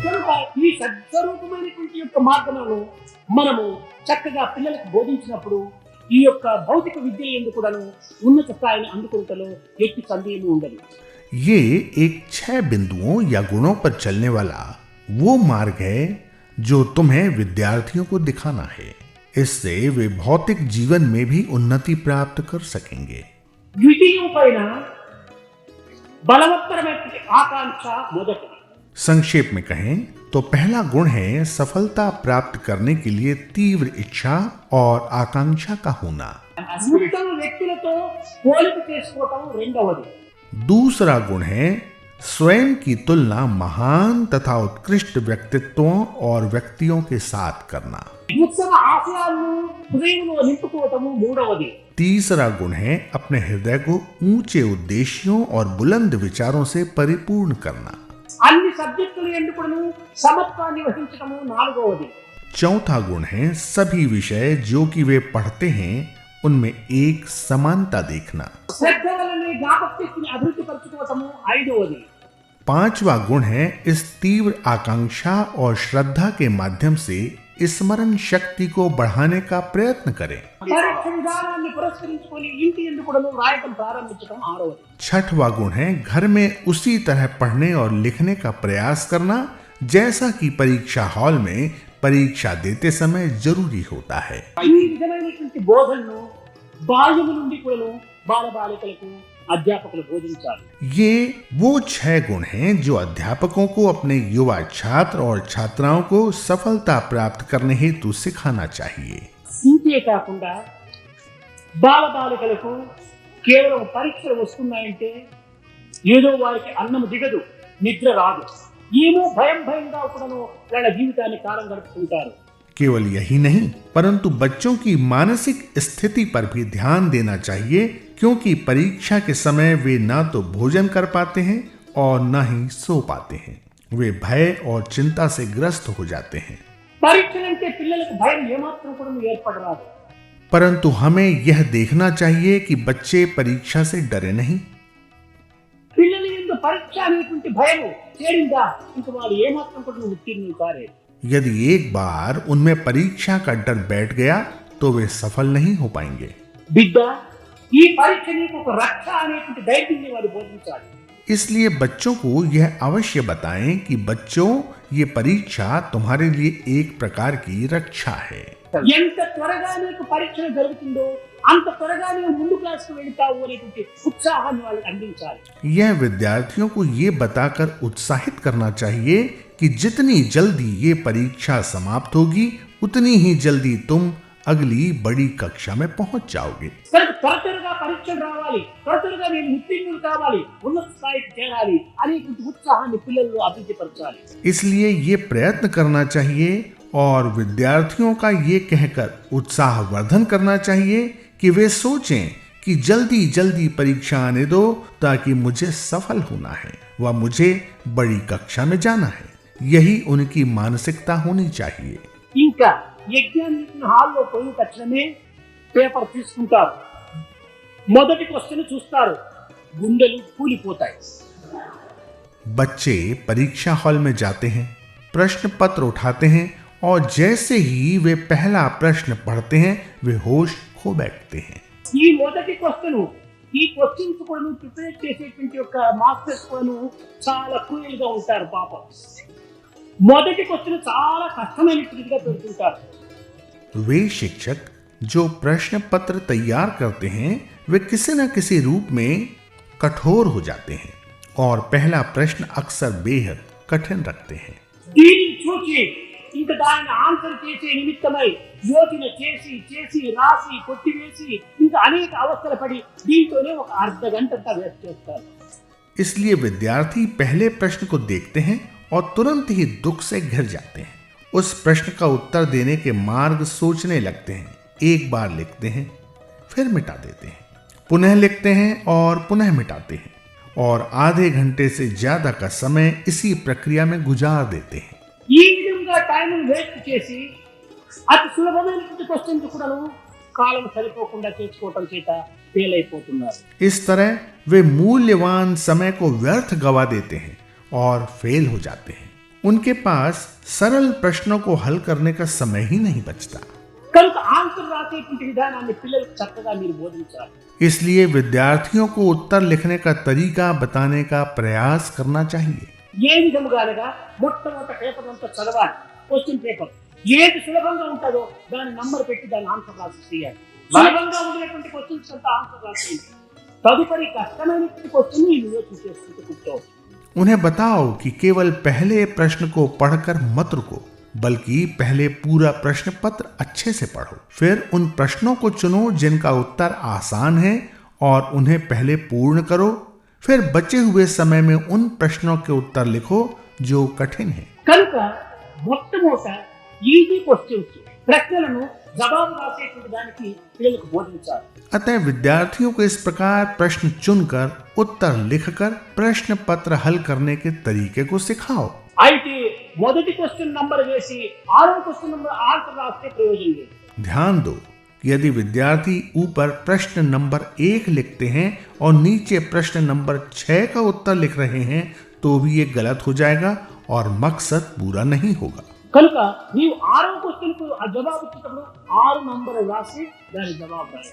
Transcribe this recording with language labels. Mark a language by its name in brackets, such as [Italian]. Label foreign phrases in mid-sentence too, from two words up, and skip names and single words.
[Telugu] ఈ సద్స్వరూపమైనటువంటి యొక్క మార్గంలో మనము చక్కగా పిల్లలకు బోధించినప్పుడు ఈ యొక్క భౌతిక విద్య యందు కూడాను ఉన్నత స్థాయిని అందుకొనుటలో ఎట్టి సందేహం ఉండదు. [Hindi] ये एक 6 बिंदुओं या गुणों पर चलने वाला वो मार्ग है जो तुम्हें विद्यार्थियों को दिखाना है. इससे वे भौतिक जीवन में भी उन्नति प्राप्त कर सकेंगे. [Telugu] ద్వితీయం పైన బలవత్తరమైనటువంటి ఆకాంక్ష మొదటిది. [Hindi] संक्षेप में कहें तो पहला गुण है सफलता प्राप्त करने के लिए तीव्र इच्छा और आकांक्षा का होना. [Telugu] ఉత్తమ వ్యక్తులతో పోలిక చేసుకోవటం రెండవది. [Hindi] दूसरा गुण है स्वयं की तुलना महान तथा उत्कृष्ट व्यक्तित्वों और व्यक्तियों के साथ करना. [Telugu] ఉత్తమ ఆశయాలను హృదయంలో నింపుకోవటము మూడవది. [Hindi] तीसरा गुण है अपने हृदय को ऊंचे उद्देश्यों और बुलंद विचारों से परिपूर्ण करना. [Telugu] అన్ని సబ్జెక్టులు ఎందుకును సమత్వాన్ని వహించటము నాలుగవది. [Hindi] चौथा गुण है सभी विषय जो कि वे पढ़ते हैं उनमें एक समानता देखना. [Telugu] శ్రద్ధ వలన జ్ఞాపకశక్తిని అభివృద్ధి పరచుకోవటము ఐదవది. [Hindi] पांचवा गुण है इस तीव्र आकांक्षा और श्रद्धा के माध्यम से स्मरण शक्ति को बढ़ाने का प्रयत्न करें. [Telugu] పరీక్ష విధానాన్ని పురస్కరించుకొని ఇంటి ఎందుకును రాయటం ప్రారంభించటం ఆరవది. [Hindi] छठवां गुण है घर में उसी तरह पढ़ने और लिखने का प्रयास करना जैसा कि परीक्षा हॉल में परीक्षा देते समय जरूरी होता है. [Telugu] ఈ విధమైనటువంటి బోధనను బాల్యము నుండి కూడా బాలబాలికలకు అధ్యాపకులు బోధించాలి. [Hindi] ये वो 6 गुण हैं जो अध्यापकों को अपने युवा छात्र और छात्राओं को सफलता प्राप्त करने हेतु सिखाना चाहिए. [Telugu] ఇంతే కాకుండా బాలబాలికలకు కేవలం పరీక్షలు వస్తున్నాయంటే ఏదో వారికి అన్నం దిగదు, నిద్ర రాదు, ఏమో భయంగా కూడాను వాళ్ళ జీవితాన్ని కాలం గడుపుతుంటారు. [Hindi] केवल यही नहीं परंतु बच्चों की मानसिक स्थिति पर भी ध्यान देना चाहिए क्योंकि परीक्षा के समय वे ना तो भोजन कर पाते हैं और न ही सो पाते हैं. वे भय और चिंता से ग्रस्त हो जाते हैं. [Telugu] పరీక్షలంటే పిల్లలకు భయం ఏమాత్రం కూడా ఏర్పడరాదు. [Hindi] परंतु हमें यह देखना चाहिए कि बच्चे परीक्षा से डरे नहीं. [Telugu] పిల్లల యందు పరీక్ష అనేటువంటి భయం చేరిందా ఇంక వాళ్ళు ఏమాత్రం కూడా ఉత్తీర్ణులు కాలేదు. [Hindi] यदि एक बार उनमें परीक्षा का डर बैठ गया तो वे सफल नहीं हो पाएंगे. [Telugu] బిడ్డ ఈ పరీక్ష నీకు ఒక రక్ష అనేటువంటి ధైర్యాన్ని వాళ్ళు బోధించాలి. [Hindi] इसलिए बच्चों को यह अवश्य बताएं कि बच्चों ये परीक्षा तुम्हारे लिए एक प्रकार की रक्षा है. [Telugu] ఎంత త్వరగా నీకు పరీక్ష జరుగుతుందో అంత త్వరగా నీవు ముందు క్లాస్కు వెళ్తావు అనేటువంటి ఉత్సాహాన్ని వాళ్ళకి అందించాలి. [Hindi] यह विद्यार्थियों को ये बताकर उत्साहित करना चाहिए कि जितनी जल्दी ये परीक्षा समाप्त होगी उतनी ही जल्दी तुम अगली बड़ी कक्षा में पहुंच जाओगे. [Telugu] త్వరగా పరీక్షలు రావాలి, త్వరగా నేను ఉత్తీర్ణులు కావాలి, ఉన్నత స్థాయికి చేరాలి అనేటువంటి ఉత్సాహాన్ని పిల్లల్లో అభివృద్ధిపరచాలి. [Hindi] इसलिए ये प्रयत्न करना चाहिए और विद्यार्थियों का ये कहकर उत्साहवर्धन करना चाहिए कि वे सोचें कि जल्दी जल्दी परीक्षा आने दो ताकि मुझे सफल होना है व मुझे बड़ी कक्षा में जाना है. यही उनकी मानसिकता होनी चाहिए. [Telugu] ఇంకా [English] examination hall lo [Telugu] పోయిన తక్షణమే పేపర్ తీసుకుంటారు, మొదటి క్వశ్చన్ చూస్తారు, గుండెలు కూలిపోతాయి. [Hindi] बच्चे परीक्षा हॉल में जाते हैं, प्रश्न पत्र उठाते हैं और जैसे ही वे पहला प्रश्न पढ़ते हैं वे होश खो बैठते हैं. [Telugu] ఈ మొదటి క్వశ్చన్ ఈ క్వశ్చన్స్ కూడా ప్రిపేర్ చేసేటువంటి యొక్క మాస్టర్స్ కూడా చాలా క్రూయల్ గా ఉంటారు పాపం. మొదటి క్వశ్చన్ చాలా కష్టమైనట్టుగా పెడుతుంటారు. [Hindi] वे शिक्षक जो प्रश्न पत्र तैयार करते हैं वे किसी न किसी रूप में कठोर हो जाते हैं और पहला प्रश्न अक्सर बेहद कठिन रखते हैं. [Telugu] దీన్ని చూసి ఇంకా దాన్ని ఆన్సర్ చేసే నిమిత్తమై యోచన చేసి చేసి రాసి కొట్టివేసి ఇంకా అనేక అవస్థలు పడి దీంతోనే ఒక అర్ధ గంట వేస్ట్ చేస్తారు. [Hindi] इसलिए विद्यार्थी पहले प्रश्न को देखते हैं और तुरंत ही दुख से घिर जाते हैं. उस प्रश्न का उत्तर देने के मार्ग सोचने लगते हैं. एक बार लिखते हैं, फिर मिटा देते हैं, पुनः लिखते हैं और पुनः मिटाते हैं और आधे घंटे से ज्यादा का समय इसी प्रक्रिया में गुजार देते हैं. [Telugu] ఈ విధంగా [English] time waste [Telugu] చేసి అతి సులభమైనటువంటి క్వశ్చన్స్ కూడా కాలం సరిపోకుండా చేసుకోవటం చేత ఫెయిల్ అయిపోతున్నారు. [Hindi] इस तरह वे मूल्यवान समय को व्यर्थ गवा देते हैं और फेल हो जाते हैं. उनके पास सरल प्रश्नों को हल करने का समय ही नहीं बचता। [Telugu] కనుక ఆన్సర్ రాసేటువంటి విధానాన్ని పిల్లలకు చక్కగా మీరు బోధించాలి. [Hindi] इसलिए विद्यार्थियों को उत्तर लिखने का तरीका बताने का प्रयास करना चाहिए। [Telugu] ఏ విధముగా అనగా మొట్టమొదటి పేపర్ అంతా చదవాలి. [English] question paper [Telugu] ఏది సులభంగా ఉంటుందో దాని నంబర్ పెట్టి దాని ఆన్సర్ రాసి చేయాలి. సులభంగా ఉండేటువంటి క్వశ్చన్స్ అంతా ఆన్సర్ రాసేయండి. తదుపరి కష్టమైనటువంటి క్వశ్చన్ ఈ వివేచన చేసుకుంటూ కూర్చోవచ్చు. [Hindi] उन्हें बताओ कि केवल पहले प्रश्न को पढ़कर मत रुको, बल्कि पहले पूरा प्रश्न पत्र अच्छे से पढ़ो। फिर उन प्रश्नों को चुनो जिनका उत्तर आसान है और उन्हें पहले पूर्ण करो। फिर बचे हुए समय में उन प्रश्नों के उत्तर लिखो जो कठिन है। [Telugu] కనుక మొట్టమొదట [English] easy questions [Telugu] ప్రశ్నలను జవాబు రాసేటువంటి దానికి పిల్లలకు బోధించాలి. [Hindi] अतः विद्यार्थियों को इस प्रकार प्रश्न चुनकर उत्तर लिखकर प्रश्न पत्र हल करने के तरीके को सिखाओ। [Telugu] అయితే మొదటి [English] question number [Telugu] వేసి 6వ [English] question number answer [Telugu] రాస్తే ప్రయోజనం లేదు. [Hindi] ध्यान दो कि यदि विद्यार्थी ऊपर प्रश्न नंबर 1 लिखते हैं और नीचे प्रश्न नंबर 6 का उत्तर लिख रहे हैं तो भी ये गलत हो जाएगा और मकसद पूरा नहीं होगा। [Telugu] కనుక నీవు 6వ క్వశ్చన్ కు జవాబు ఇచ్చేటప్పుడు 6 నంబర్ రాసి దాని జవాబు రాయాలి.